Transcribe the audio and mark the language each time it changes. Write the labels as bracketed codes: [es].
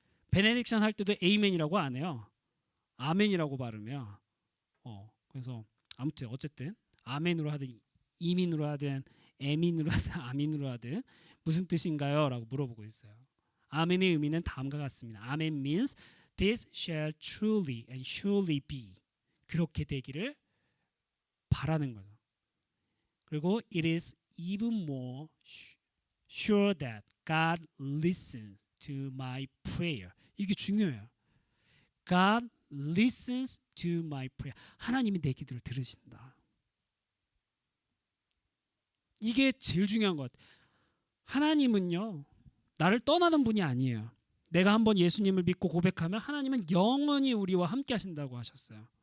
[ko] 베네딕션 할 때도 에이멘이라고 안 해요. 아멘이라고 발음해요. 그래서 아무튼 어쨌든 아멘으로 하든 이민으로 하든 에민으로 하든 아민으로 하든 무슨 뜻인가요? 라고 물어보고 있어요. 아멘의 의미는 다음과 같습니다. [en] 아멘 means this shall truly and surely be. [ko] 그렇게 되기를 바라는 거죠. [en] 그리고 it is even more sure that God listens to my prayer. [ko] 이게 중요해요. [en] God listens to my prayer. [ko] 하나님이 내 기도를 들으신다. 이게 제일 중요한 것 같아요. 하나님은요 나를 떠나는 분이 아니에요. 내가 한번 예수님을 믿고 고백하면 하나님은 영원히 우리와 함께 하신다고 하셨어요.